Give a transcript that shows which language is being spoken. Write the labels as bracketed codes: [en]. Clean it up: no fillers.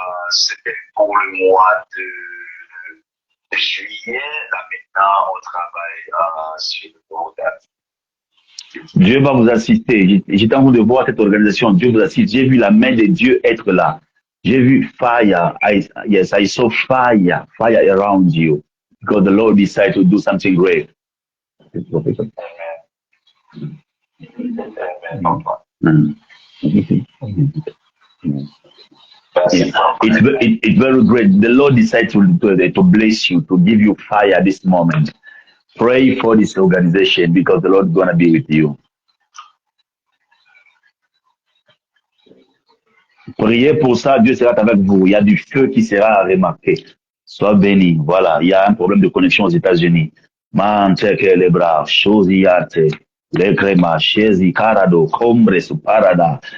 [fr] C'était pour le mois de juillet. Là, maintenant, on travaille sur nos dates. Dieu va vous assister. J'étais en train de voir cette organisation. Dieu vous assiste. J'ai vu la main de Dieu être là. J'ai vu fire. [en] Yes, I saw fire around you. Because the Lord decided to do something great. Amen. Amen, papa. [fr] Merci, papa. [en] It's very great. The Lord decided to bless you, to give you fire this moment. Pray for this organization because the Lord is going to be with you. [fr] Priez pour ça, Dieu sera avec vous. Il y a du feu qui sera remarqué. Sois béni. Voilà, il y a un problème de connexion aux États-Unis. Manteke les bras, chosiate, les crémas, chesi, carado, combre, parada.